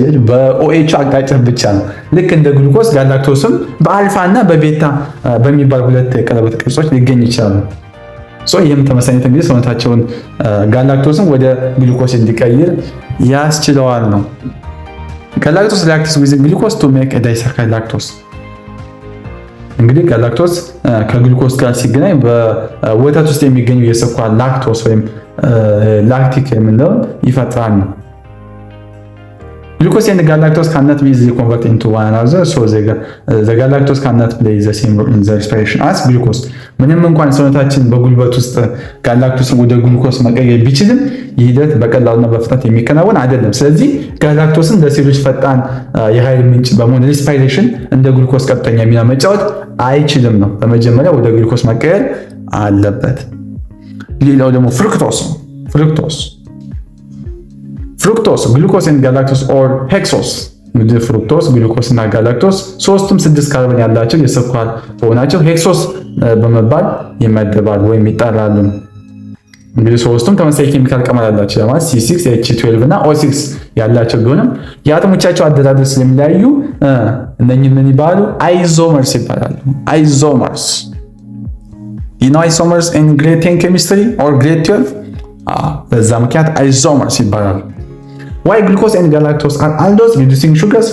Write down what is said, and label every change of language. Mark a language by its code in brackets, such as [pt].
[am] በኦኤች አቅጣጫ ብቻ ነው። ልክ እንደ ግሉኮስ ጋላክቶስም በአልፋ እና በቤታ በሚባል ሁለት የቀለበት ቅርጾች ሊገኝ ይችላል። ይህም ተመሳሳይነት እንግዲህ ሰውነታቸውን ጋላክቶስን ወደ ግሉኮስ እንዲቀይር ያስችለዋል ነው። ጋላክቶስ [en] reacts with glucose to make a disaccharide lactose. [am] እንግዲህ ጋላክቶስ ከግሉኮስ ጋር ሲገናኝ በወተት ውስጥ የሚገኙ የስኳር ላክቶስ ወይም ላክቲክ የምንለውን ይፈጥራል ነው። [en] Glucose and galactose cannot be easily converted into one another, so the galactose cannot play the same role in the respiration as glucose. [am] ምንም እንኳን ሰውነታችን በጉልበት ውስጥ ጋላክቶስን ወደ ግሉኮስ መቀየር ቢችልም ይህ ሂደት በቀላሉና በፍጥነት የሚከናወን አይደለም። ስለዚህ ጋላክቶስን ለሴሎች ፈጣን የኃይል ምንጭ በመሆን ሪስፓይሬሽን እንደ ግሉኮስ ቀጥተኛ ሚና መጫወት አይችልም ነው። በመጀመሪያ ወደ ግሉኮስ መቀየር አለበት። ሌላው ደግሞ ፍሩክቶስ ነው። ፍሩክቶስ ግሉኮስ እና ጋላክቶስ ኦር ሄክሶስ። እንግዲህ ፍሩክቶስ፣ ግሉኮስ እና ጋላክቶስ ሶስቱም 6 ካርበን ያላቸው የስኳር ሆናቸው ሄክሶስ በመባል ይመደባሉ ወይም ይጠራሉ። እንግዲህ ሶስቱም ተመሳሳይ ኬሚካል ቀመር ያላቸው ማለት C6 H12 እና O6 ያላቸው ቢሆንም የአቶሞቻቸው አደራደር ስለሚለያዩ እነኚህ ምን ይባላሉ? አይዞመርስ ይባላሉ። [en] አይዞመርስ አይሶመርስ in grade 10 chemistry or grade 12 [am] በዛ ምክንያት አይዞመርስ ይባላሉ። [en] Why glucose and galactose are aldose reducing sugars?